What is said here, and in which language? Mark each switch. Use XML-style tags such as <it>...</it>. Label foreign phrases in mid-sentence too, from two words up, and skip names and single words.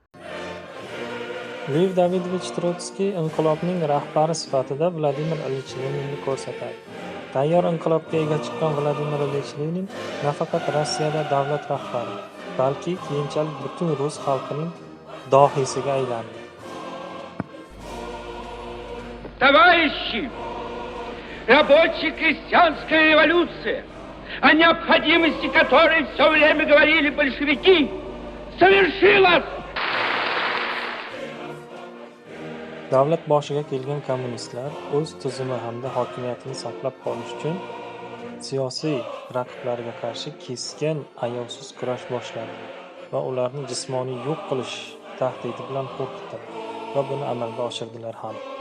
<uz>Lev Davidovich Trotskiy inqilobning rahbari sifatida Vladimir Ilich Leninni ko'rsatadi. Tayyor inqilobga ega chiqqan Vladimir Ilich Lenin nafaqat Rossiyada davlat rahbari, balki keyinchalik butun rus xalqining dohiysiga aylandi.</uz> <ru>Товарищи, рабоче-крестьянская революция, о необходимости которой все время говорили большевики, совершилась!</ru> <uz>Davlat boshiga kelgan kommunistlar o'z tuzumi hamda hokimiyatini saqlab qolish uchun siyosiy raqiblariga qarshi keskin, ayovsiz kurash boshladi va ularni jismoniy yo'q qilish tahdidi bilan qo'rqitdilar va buni amalga oshirdilar ham.</uz>